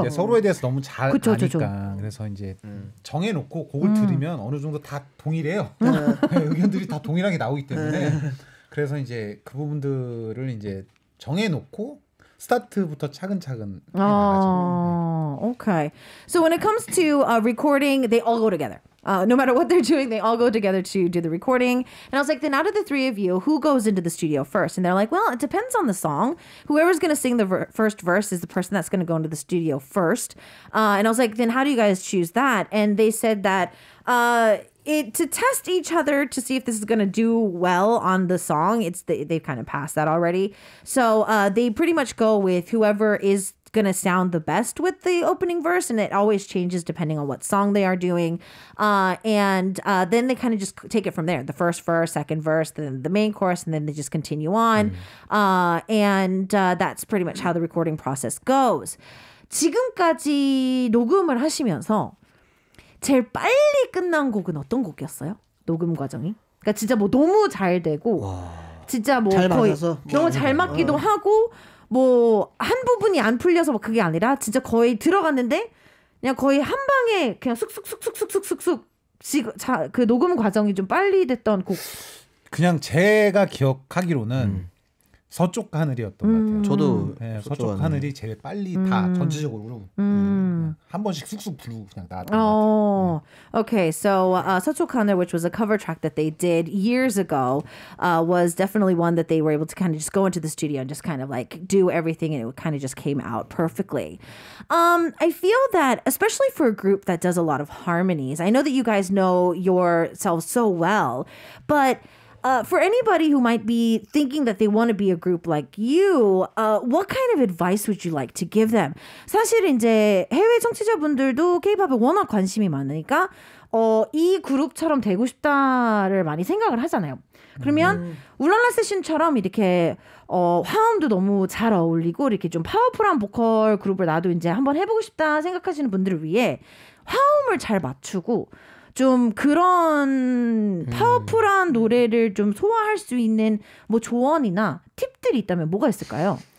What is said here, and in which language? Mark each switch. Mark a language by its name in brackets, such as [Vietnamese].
[Korean] 이제 서로에 대해서 너무 잘 그쵸, 아니까. 그쵸. 그래서 이제 정해놓고 곡을 들으면 어느 정도 다 동일해요. 의견들이 다 동일하게 나오기 때문에 그래서 이제 그 부분들을 이제 정해놓고 스타트부터 차근차근 해나가죠. [English] Okay. So when it comes to recording, they all go together. No matter what they're doing, they all go together to do the recording. And I was like, then out of the three of you, who goes into the studio first? And they're like, well, it depends on the song. Whoever's going to sing the first verse is the person that's going to go into the studio first. And I was like, then how do you guys choose that? And they said that to test each other to see if this is going to do well on the song. They've kind of passed that already. So they pretty much go with whoever is going to sound the best with the opening verse, and it always changes depending on what song they are doing. And then they kind of just take it from there. The first verse, second verse, then the main chorus, and then they just continue on. And that's pretty much how the recording process goes. [Korean] 지금까지 녹음을 하시면서 제일 빨리 끝난 곡은 어떤 곡이었어요? 녹음 과정이? 그러니까 진짜 뭐 너무 잘 되고 진짜 뭐 잘 거의 맞아서 너무 잘 맞기도 하고 뭐 한 부분이 안 풀려서 뭐 그게 아니라 진짜 거의 들어갔는데 그냥 거의 한 방에 그냥 쑥쑥쑥쑥쑥쑥쑥 그 녹음 과정이 좀 빨리 됐던 곡. 그냥 제가 기억하기로는 서쪽 하늘이었던 것 같아요. 저도 네, 서쪽 하늘이 제일 빨리 다 전체적으로 한 번씩 쑥쑥 부르고 그냥 나왔던 것 같아요. [English] Okay. So 서쪽 하늘, which was a cover track that they did years ago, was definitely one that they were able to kind of just go into the studio and just kind of like do everything, and it kind of just came out perfectly. I feel that, especially for a group that does a lot of harmonies, I know that you guys know yourselves so well, but for anybody who might be thinking that they want to be a group like you, what kind of advice would you like to give them? [Korean] 사실 이제 해외 청취자분들도 K-팝에 워낙 관심이 많으니까 이 그룹처럼 되고 싶다를 많이 생각을 하잖아요. 그러면 울랄라 세션처럼 이렇게 화음도 너무 잘 어울리고 이렇게 좀 파워풀한 보컬 그룹을 나도 이제 한번 해보고 싶다 생각하시는 분들을 위해 화음을 잘 맞추고 좀 그런 파워풀한 노래를 좀 소화할 수 있는 뭐 조언이나 팁들이 있다면 뭐가 있을까요?